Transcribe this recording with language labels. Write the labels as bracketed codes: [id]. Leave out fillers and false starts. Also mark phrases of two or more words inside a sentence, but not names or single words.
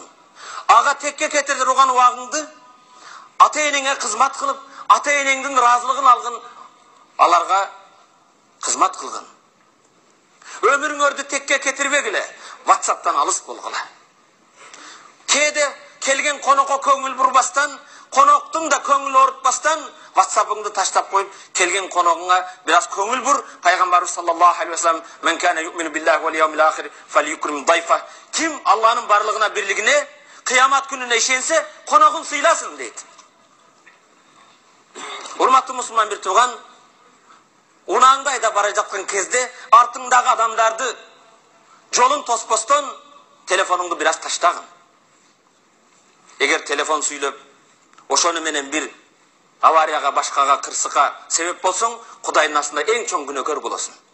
[ky] Ага текке кетире турган убагыңды ата-энеңе кызмат кылып, ата-энеңдин ыраазылыгын алгын, аларга кызмат кылгын. Өмүрүңөрдү текке кетирбегиле, WhatsApp'тан алыс болгула. Кээде келген конокко көңүл бурбастан, коноктун да көңүл оорутпастан, WhatsApp'ыңды таштап коюп, келген коногуңа бираз көңүл бур. [ar] Пайгамбарыбыз صلى الله عليه وسلم: من كان يؤمن بالله واليوم الآخر فليكرم ضيفه." [ky] Ким Аллахнын барлыгына, бирлигине, кыямат күнүнө ишенсе, коногун сыйласын дейт. Урматтуу мусулман бир тууган, унааңды айдап бара жаткан кезде артыңдагы адамдарды жолун тоспостон телефонуңду бираз таштагын. Эгер телефон сүйлөп, ошону менен бир аварияга, башкага, кырсыкка себеп болсоң, Кудайдын астында эң чоң күнөөкөр болосуң.